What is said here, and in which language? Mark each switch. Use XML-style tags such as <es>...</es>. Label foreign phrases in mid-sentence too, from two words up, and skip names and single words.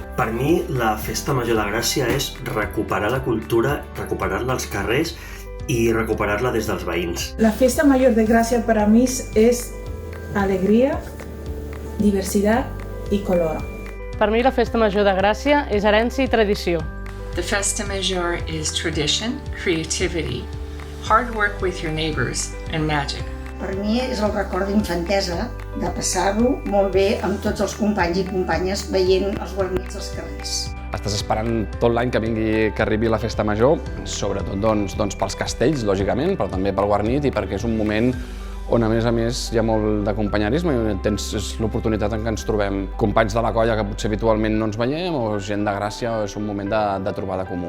<ca>Per mi, la festa major de Gràcia és recuperar la cultura, recuperar-la als carrers i recuperar-la des dels veïns. La festa major de Gràcia per a mi és alegria, diversitat i color. Per mi la festa major de Gràcia és herència i tradició.</ca> <en>The</en> <ca>festa major</ca> <en>is tradition, creativity, hard work with your neighbors and magic.</en> <ca>Per mi és el record d'infantesa, de passar-ho molt bé amb tots els companys i companyes veient els guarnits als carrers. Estàs esperant tot l'any que arribi la festa major, sobretot pels castells, lògicament, però també pel guarnit i perquè és un moment on a més hi ha molt d'acompanyarisme i és l'oportunitat en què ens trobem companys de la colla que potser habitualment no ens veiem o gent de Gràcia, és un moment de trobada comú.</ca>